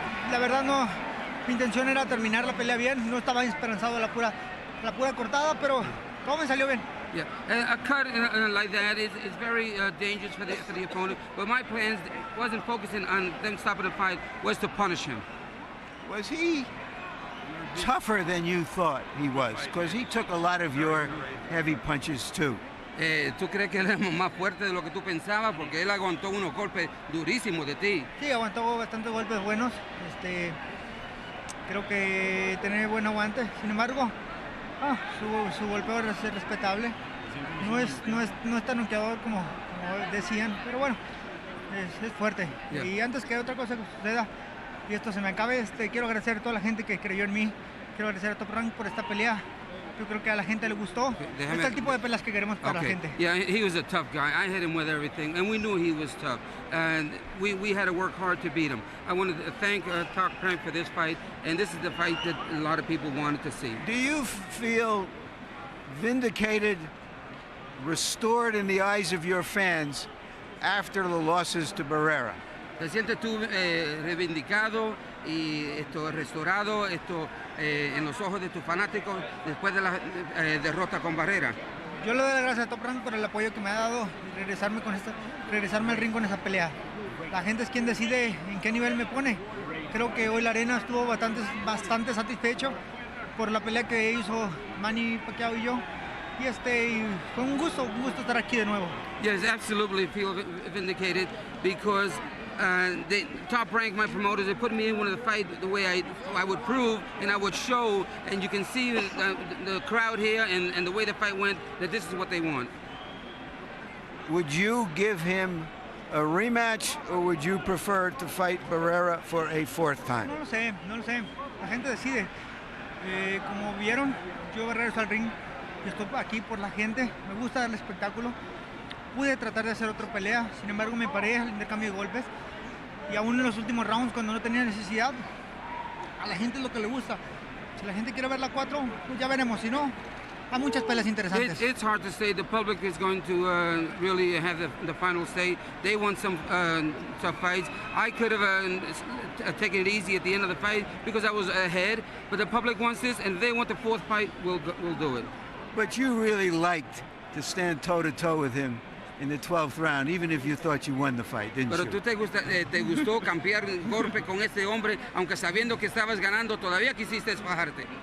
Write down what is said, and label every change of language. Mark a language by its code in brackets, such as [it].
[es] La verdad no, mi intención era terminar la pelea bien, no estaba esperanzado a la pura cortada, pero todo me salió bien. [en] Yeah, a cut like that is very dangerous for the opponent. But my plans wasn't focusing on them stopping the fight, was to punish him. Was he tougher than you thought he was? Because he took a lot of your heavy punches too. [es] ¿Tú crees que él es más fuerte de lo que tú pensabas? Porque él aguantó unos golpes durísimos de ti. Sí, aguantó bastantes golpes buenos. Creo que tiene buen aguante. Sin embargo, su golpeo es respetable. No es tan noqueador como decían, pero bueno, es fuerte. [en] Yeah. [es] Y antes que otra cosa suceda y esto se me acabe, quiero agradecer a toda la gente que creyó en mí. Quiero agradecer a Top Rank por esta pelea. Yo creo que a la gente le gustó. Este es el tipo de peleas que queremos para la gente. [en] Yeah, he was a tough guy. I hit him with everything, and we knew he was tough. And we had to work hard to beat him. I wanted to thank Top Rank for this fight, and this is the fight that a lot of people wanted to see. Do you feel vindicated, restored in the eyes of your fans after the losses to Barrera? [es] ¿Te sientes tú reivindicado y restaurado en los ojos de tus fanáticos después de la derrota con Barrera? Yo le doy las gracias a Top Rank por el apoyo que me ha dado y regresarme al ring con esa pelea. La gente es quien decide en qué nivel me pone. Creo que hoy la arena estuvo bastante satisfecho por la pelea que hizo Manny, Pacquiao y yo. Y fue un gusto estar aquí de nuevo. [en] Yes, absolutely feel vindicated because the Top Rank, my promoters, they put me in one of the fight the way I would prove and I would show, and you can see the crowd here and the way the fight went, that this is what they want. Would you give him a rematch, or would you prefer to fight Barrera for a fourth time? [es] No lo sé. La gente decide. Como vieron, yo regreso al ring. Estoy aquí por la gente. Me gusta darle espectáculo. Pude tratar de hacer otra pelea, sin embargo me paré al intercambio de golpes y aún en los últimos rounds cuando no tenía necesidad, a la gente es lo que le gusta. Si la gente quiere ver la 4, pues ya veremos, si no, hay muchas peleas interesantes. [en] It's hard to say. The public is going to really have the final say. They want some tough fights. I could have taken it easy at the end of the fight because I was ahead, but the public wants this, and if they want the fourth fight, we'll do it. But you really liked to stand toe-to-toe with him in the 12th round, even if you thought you won the fight, didn't [es] Pero [en] you? [es] tú te gustó cambiar golpe con este hombre, aunque sabiendo que estabas ganando, todavía quisiste bajarte.